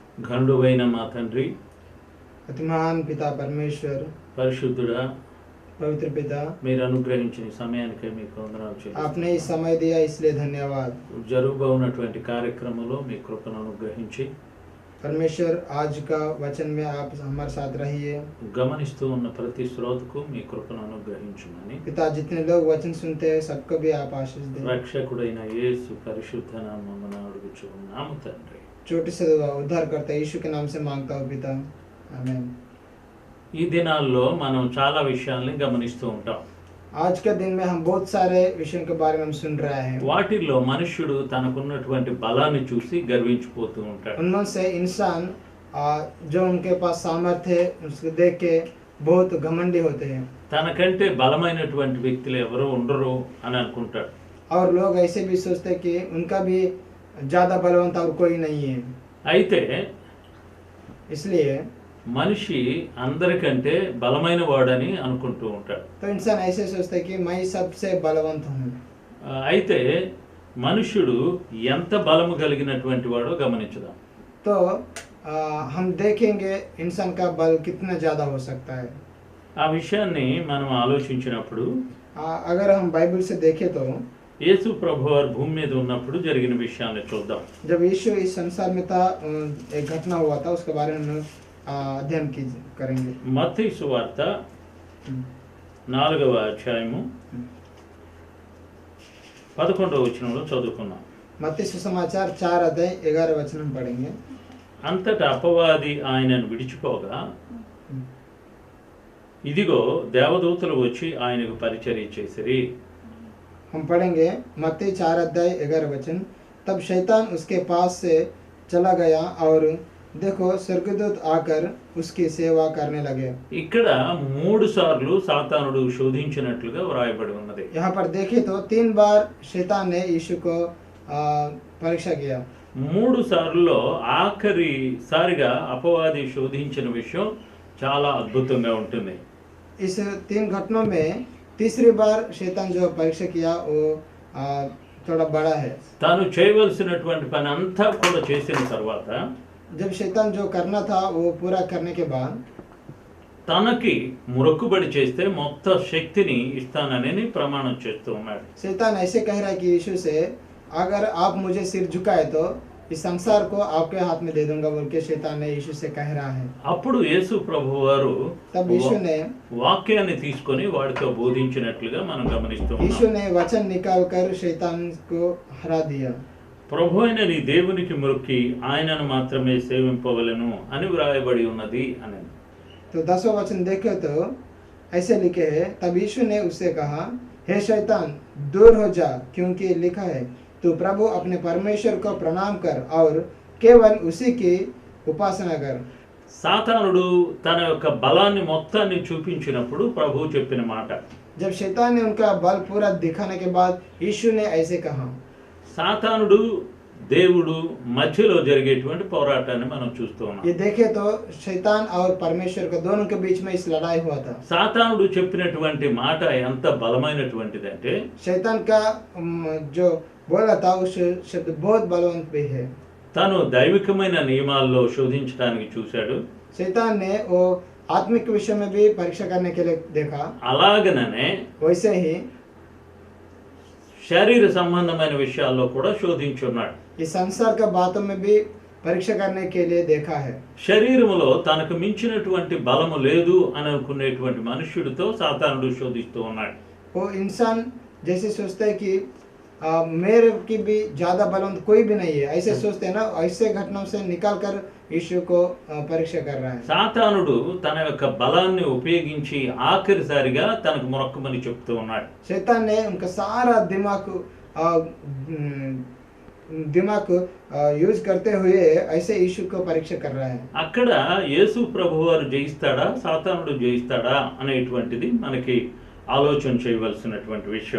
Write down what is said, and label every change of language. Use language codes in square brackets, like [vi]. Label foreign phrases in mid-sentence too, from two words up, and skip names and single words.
[te] ఘనుడైన మా తండ్రి, [hi] अतिमान पिता परमेश्वर, [te] పరిశుద్ధుడా, [hi] पवित्र पिता, [te] మీరు అనుగ్రహించిన సమయానికే మీకు వందనాలు [hi] आपने [te] చెల్లిస్తున్నాము. [hi] इस समय दिया इसलिए धन्यवाद। [te] జరుగుబోనటువంటి కార్యక్రమంలో మీ కృపను అనుగ్రహించి [hi] परमेश्वर आज का वचन में आप हमारे साथ रहिए। [te] గమనిస్తూ ఉన్న ప్రతి శ్రోతకు మీ కృపను అనుగ్రహించమని [hi] पिता, जितने लोग वचन सुनते हैं सबको भी आप आशीष दें। [te] రక్షకుడైన యేసు పరిశుద్ధ నామమున అడుగుచున్నాము తండ్రి. [hi] छोटे से दुआ उद्धार करता यीशु के नाम से मांगता हूँ पिता, आमीन। [te] ఈ దినాల్లో మనం చాలా విషయాల్ని గమనిస్తూ ఉంటాం. [hi] आज के दिन में हम बहुत सारे विषयों के बारे में हम सुन रहे हैं। [te] వాటిల్లో మనుష్యుడు తనకున్నటువంటి బలాన్ని చూసి గర్వించిపోతూ ఉంటాడు. [hi] उनमें से इंसान जो उनके पास सामर्थ्य है उसको देख के बहुत घमंडी होते हैं [te] తనకంటే బలమైనటువంటి వ్యక్తులు ఎవరు ఉండరు అని అనుకుంటాడు. [hi] और लोग ऐसे भी सोचते हैं कि उनका भी ज्यादा बलवंत और कोई नहीं है। [te] అయితే [hi] इसलिए [te] మనిషి అందరికంటే బలమైన వాడని అనుకుంటూ ఉంటాడు. [hi] तो इंसान ऐसे सोचता है कि मैं सबसे बलवंत हूँ। [te] అయితే మనుష్యుడు ఎంత బలము కలిగినటువంటి వాడో గమనించుదాం. [hi] तो हम देखेंगे इंसान का बल कितना ज्यादा हो सकता है। [te] ఆ విషయాన్ని మనం ఆలోచించినప్పుడు [hi] अगर हम बाइबल से देखें तो [te] యేసు ప్రభువారు భూమి మీద ఉన్నప్పుడు జరిగిన విషయాన్ని చూద్దాం. [hi] जब यीशु इस संसार में था, एक घटना हुआ था, उसके बारे में हम अध्ययन करेंगे। [te] మత్తయి సువార్త 4వ అధ్యాయము 11వ వచనంలో చదువుకున్నాం. [hi] मत्ती सुसमाचार 4 अध्याय 11 वचन हम पढ़ेंगे। [te] అంతటా అపవాది ఆయనను విడిచిపోగా ఇదిగో దేవదూతలు వచ్చి ఆయనకు పరిచర్య చేసిరి. [hi] हम पढ़ेंगे मत्ती 4 अध्याय 11 वचन। तब शैतान उसके पास से चला गया और देखो स्वर्गदूत आकर उसकी सेवा करने लगे। [te] ఇక్కడ 3 సార్లు సాతానుడు శోధించినట్లుగా వ్రాయబడి ఉన్నది. [hi] यहाँ पर देखें तो 3 बार शैतान ने यीशु को परीक्षा किया। [te] 3 సార్లలో ఆఖరిసారిగా అపవాది శోధించిన విషయం చాలా అద్భుతంగా ఉంటుంది. [hi] इस 3 घटनाओं में तीसरी बार शैतान जो परीक्षा किया वो थोड़ा बड़ा है। [te] తాను చేయవలసినటువంటి పని అంతా కూడా చేసిన తర్వాత [hi] जब शैतान जो करना था वो पूरा करने के बाद [te] తనకి మొక్కుబడి చేస్తే మొత్తం శక్తిని ఇస్తానని ప్రమాణం చేస్తూ ఉన్నాడు. [hi] शैतान ऐसे कह रहा है कि यीशु से, अगर आप मुझे सिर झुकाए तो इस संसार को आपके हाथ में दे दूंगा बोल के शैतान ने यीशु से कह रहा है। [te] అప్పుడు యేసు ప్రభువారు [hi] तब यीशु ने [te] వాక్యాన్ని తీసుకొని వాడితో బోధించినట్లుగా మనం గమనిస్తూ [hi] यीशु [te] ఉన్నాం. [hi] ने वचन निकाल कर शैतान को हरा दिया। [te] ప్రభు అయిన నీ దేవునికి మొక్కి ఆయనను మాత్రమే సేవింపవలెను అని వ్రాయబడి ఉన్నది అని. [hi] तो 10वां वचन देखे तो ऐसे लिखे है, तब यीशु ने उससे कहा, हे शैतान दूर हो जा, क्योंकि लिखा है तू प्रभु अपने परमेश्वर को प्रणाम कर और केवल उसी की उपासना कर। [te] సాతానుడు తన యొక్క బలాన్ని మొత్తాన్ని చూపించినప్పుడు ప్రభు చెప్పిన మాట. [hi] जब शैतान ने उनका बल पूरा दिखाने के बाद यीशु ने ऐसे कहा। [te] సాతానుడు దేవుడు మధ్యలో జరిగేటువంటి పోరాటాన్ని మనం చూస్తూ ఉన్నాం. [hi] ये देखे तो शैतान और परमेश्वर का दोनों के बीच में इस लड़ाई हुआ था। [te] సాతానుడు చెప్పినటువంటి మాట ఎంత బలమైనటువంటిదంటే [hi] शैतान का जो बोला था उस शब्द बहुत बलवंत भी है। [te] తను దైవికమైన నియమాల్లో శోధించడానికి చూశాడు. [hi] शैतान ने वो आत्मिक विषय में भी परीक्षा करने के लिए देखा। [te] అలాగనే [hi] वैसे ही [te] శరీర సంబంధమైన విషయాల్లో కూడా శోధించున్నాడు. [hi] इस संसार का बातों में भी परीक्षा करने के लिए देखा है। [te] శరీరములో తనకు మించినటువంటి బలము లేదు అని అనుకునేటువంటి మనుష్యుడితో సాతానుడు శోధిస్తూ ఉన్నాడు. [hi] वो इंसान जैसे सोचता है कि मेरे की भी ज्यादा बलवंत कोई भी नहीं है, ऐसे सोचते हैं ना, ऐसे घटनाओं से निकाल कर यीशु को परीक्षा कर रहा है। [te] సాతానుడు తన యొక్క బలాన్ని ఉపయోగించి ఆఖరిసారిగా తనకు మొక్కమని చెప్తూ ఉన్నాడు. [hi] शैतान ने उनका सारा दिमाग यूज करते हुए ऐसे यीशु को परीक्षा कर रहा है। [te] అక్కడ యేసు ప్రభువారు జయిస్తాడా సాతానుడు జయిస్తాడా అనేటువంటిది మనకి ఆలోచన చేయవలసినటువంటి విషయం.